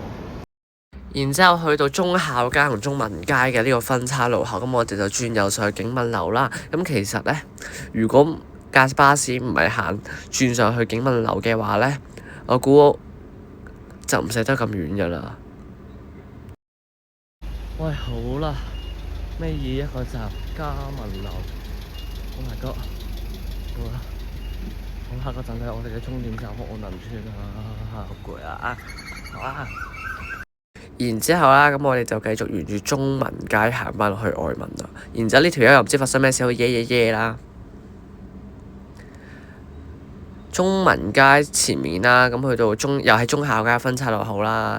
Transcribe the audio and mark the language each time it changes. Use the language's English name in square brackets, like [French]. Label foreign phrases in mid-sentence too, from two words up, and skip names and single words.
[Cantonese] 然之後去到忠孝街同中文街嘅呢個分岔路口，咁我哋就轉右上去景文樓啦。咁其實咧，如果架巴士唔係行轉上去景文樓嘅話咧，我估就唔使得咁遠㗎啦。喂，好啦，尾二一個站嘉文樓 ， [English] Oh my god， [Cantonese] 好啦，咁下個站係我哋嘅終點站愛民村啦，好攰啊！好啊。然之後啦，咁我哋就繼續沿住中文街行翻落去愛民啦。然之後呢條友又唔知發生咩事，好耶啦。中文街前面啦，咁去到又係忠孝街分岔路口啦。